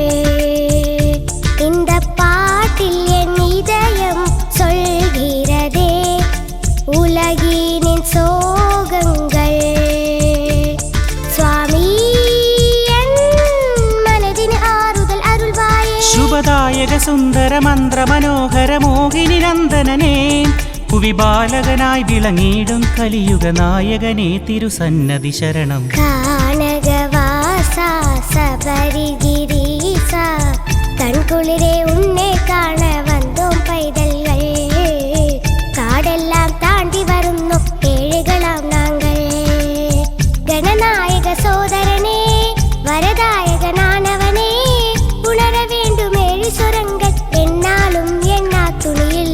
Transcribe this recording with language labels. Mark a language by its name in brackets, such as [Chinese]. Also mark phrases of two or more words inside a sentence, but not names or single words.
[Tamil] இந்த பாட்டில் என் இதயம் சொல்கிறதே உலகினின் சோகங்கள். சுவாமி என் மனதின் ஆறுதல் அருள்வாயே. [Malayalam] ശുഭദായക സുന്ദര മന്ത്ര മനോഹര മോഹിനി നന്ദനനേ, പുവിബാലകനായി വിളങ്ങിടും കലിയുഗ നായകനേ തിരുസന്നതി ശരണം. [Tamil] கானகவாசா சபரிகிரீசா, கண்குளிரே உன்னை காண வந்தோம் பைதல்கள். காடெல்லாம் தாண்டி வருந்தோம் ஏழைகளாம் நாங்கள். கணநாயக சோதரனே வரதாயகனானவனே, உணர வேண்டும் ஏழு சுரங்கள் என்னாலும் எண்ணா துணியில்.